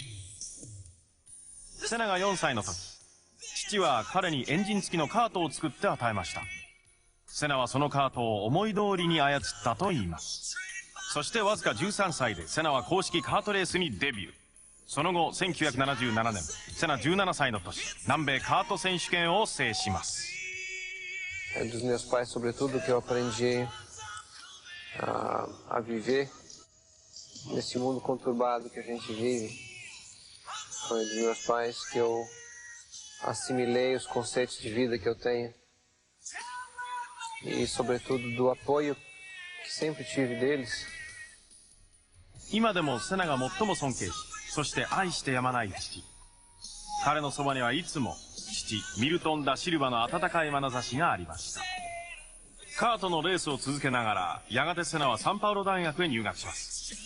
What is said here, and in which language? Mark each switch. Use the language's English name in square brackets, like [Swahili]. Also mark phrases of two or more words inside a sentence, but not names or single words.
[Japanese] セナが4歳の時、父は彼にエンジン付きのカートを作って与えました。セナはそのカートを思い通りに操ったといいます。そしてわずか13歳でセナは公式カートレースにデビュー。その後、1977年、セナ17歳の年、南米カート選手権を制します。 [Portuguese] Dos meus pais, sobretudo, que eu aprendi a viver nesse mundo conturbado que a gente vive. Foi dos meus pais que eu assimilei os conceitos de vida que eu tenho. E, sobretudo, do apoio que sempre tive deles. [Japanese] 今でもセナが最も尊敬し、そして愛してやまない父。彼のそばにはいつも父ミルトン・ダ・シルバの温かい眼差しがありました。カートのレースを続けながら、やがてセナはサンパウロ大学へ入学します。